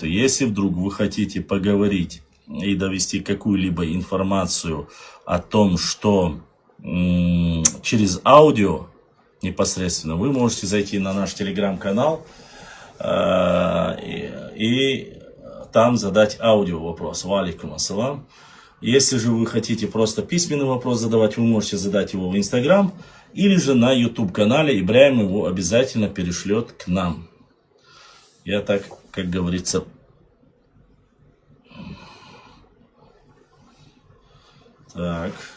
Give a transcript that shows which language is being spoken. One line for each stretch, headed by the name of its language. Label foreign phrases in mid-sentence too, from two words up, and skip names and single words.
Russian: Если вдруг вы хотите поговорить и довести какую-либо информацию о том, что через аудио непосредственно, вы можете зайти на наш телеграм-канал и там задать аудио вопрос.
Arabic: وعليكم السلام.
Russian: Если же вы хотите просто письменный вопрос задавать, вы можете задать его в Инстаграм или же на YouTube-канале. Ибрахим его обязательно перешлет к нам. Я так, как говорится, так.